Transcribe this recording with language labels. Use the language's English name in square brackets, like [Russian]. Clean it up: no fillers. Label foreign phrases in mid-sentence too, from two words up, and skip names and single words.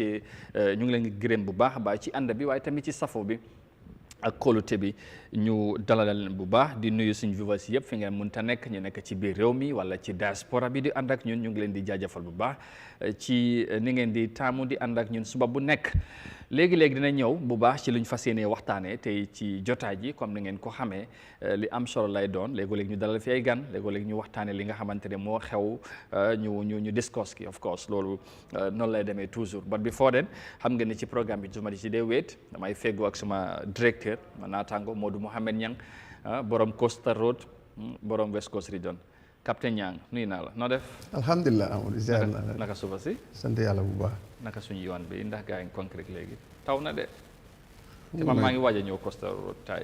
[Wolof] leen gërëm bu baax a baax ci ànd bi waaye tamit ci safo bi ak kóolute bi ñu dalalal leen bu baax di nuyu suñu viewers yëpp fi ngeen mënta nekk ñu nekk ci biir réew mi wala ci diaspora bi di ànd ak ñun ñu ngi leen di jaajëfal bu baax ci ni ngeen di taamu di ànd ak ñun suba bu nekk léegi-léegi dina ñëw bu baax ci luñ fas yéenee waxtaanee tey ci jotaay ji comme ni ngeen ko xamee li am solo lay doon léegi-léegi ñu dalal fi ay gan léegi-léegi ñu waxtaanee li nga xamante ne moo xew ñu discuss ki [English] of course [Wolof] loolu noonu lay demee toujours [English] but before then [Wolof] xam nga ni ci programme bi suma di ci dee wéet damay feggoo ak suma directeur ma naataango Modou Mohamed Niang borom Costa Road borom West Coast Region capitaine Niang nuyu naa la noo def alhamdulilah Amadou ziar naa la naka suba si sant yàlla bu baax naka suñu yoon bi ndax gaa ngi concrète léegi taw na de te man maa ngi waaj a ñëw Costa Road tay